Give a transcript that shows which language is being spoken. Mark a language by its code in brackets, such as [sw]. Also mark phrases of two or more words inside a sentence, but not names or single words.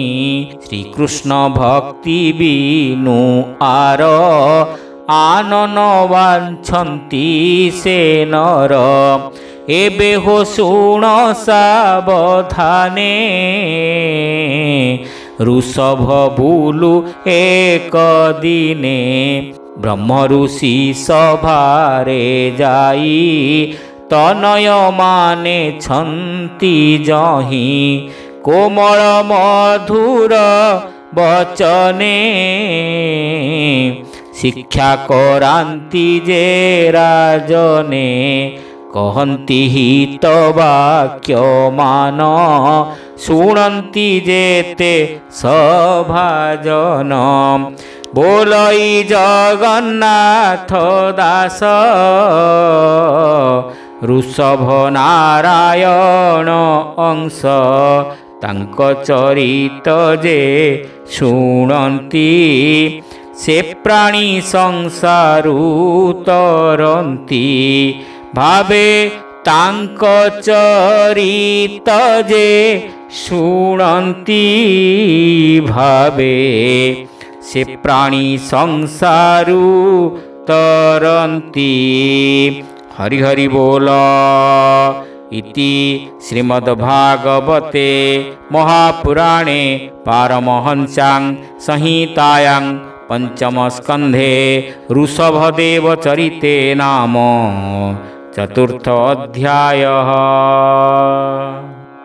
[or] ଶ୍ରୀକୃଷ୍ଣ ଭକ୍ତି ବିନୁ ଆର ଆନନ ବାଞ୍ଛନ୍ତି ସେ ନର। ଏବେ ହୋ ଶୁଣ ସାବଧାନେ ଋଷଭ ବୁଲୁ ଏକ ଦିନେ ବ୍ରହ୍ମ ଋଷି ସଭାରେ ଯାଇ ତନୟ ମାନେ ଛନ୍ତି ଯହିଁ କୋମଳ ମଧୁର ବଚନେ ଶିକ୍ଷା କରାନ୍ତି ଯେ ରାଜନେ କହନ୍ତି ହିତ ବାକ୍ୟ ମାନ ଶୁଣନ୍ତି ଯେତେ ସଭାଜନ ବୋଲଇ ଜଗନ୍ନାଥ ଦାସ ଋଷଭ ନାରାୟଣ ଅଂଶ ତାଙ୍କ ଚରିତ ଯେ ଶୁଣନ୍ତି ସେ ପ୍ରାଣୀ ସଂସାରୁ ତରନ୍ତି ଭାବେ ତାଙ୍କ ଚରିତ ଯେ ଶୁଣନ୍ତି ଭାବେ ସେ ପ୍ରାଣୀ ସଂସାରୁ ତରନ୍ତି। ହରି ହରି ବୋଲ। [sa] इति श्रीमद्भागवते महापुराणे पारमहंस्यां संहितायां पंचमस्कन्धे ऋषभदेव चरिते नाम चतुर्थ अध्यायः।